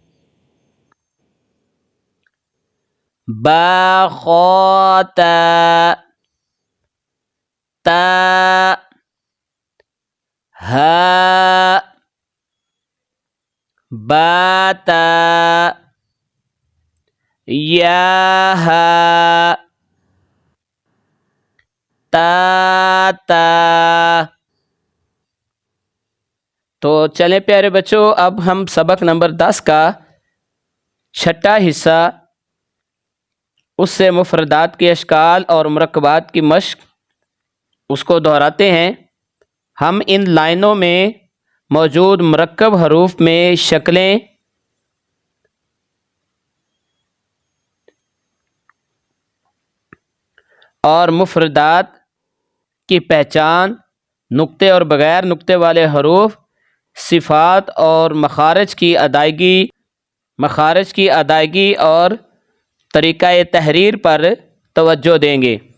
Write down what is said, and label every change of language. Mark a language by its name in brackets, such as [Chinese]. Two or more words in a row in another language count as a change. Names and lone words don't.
[Arabic] با خا تا، تا ہا، با تا، یا ہا، تا تا۔ [Urdu] تو چلیں پیارے بچوں، اب ہم سبق نمبر 10 کا چھٹا حصہ اس سے مفردات کے اشکال اور مرکبات کی مشق اس کو دہراتے ہیں۔ ہم ان لائنوں میں موجود مرکب حروف میں شکلیں اور مفردات کی پہچان، نقطے اور بغیر نقطے والے حروف، صفات اور مخارج کی ادائیگی اور طریقہ تحریر پر توجہ دیں گے۔